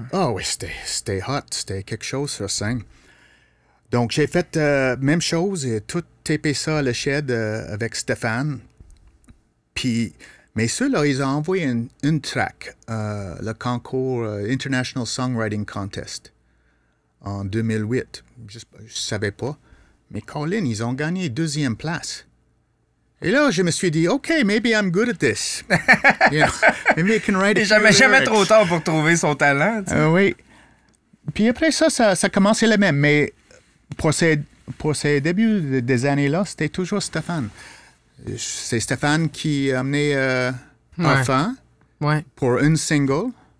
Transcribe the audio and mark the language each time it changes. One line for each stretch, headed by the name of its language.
French: Ah oui, c'était hot, c'était quelque chose sur scène. Donc j'ai fait même chose, et tout tapé ça à la shed avec Stéphane. Mais ceux-là, ils ont envoyé une track, le concours International Songwriting Contest en 2008. Je ne savais pas. Mais Colin, ils ont gagné 2e place. Et là, je me suis dit,
English: OK, maybe I'm good at this. You know, maybe I can write a few
French: jamais
English: lyrics.
French: trop tard pour trouver son talent. Tu sais. Oui. Puis après ça commençait le même. Mais pour ces débuts des années-là, c'était toujours Stéphane. C'est Stéphane qui a amené Enfant pour une single.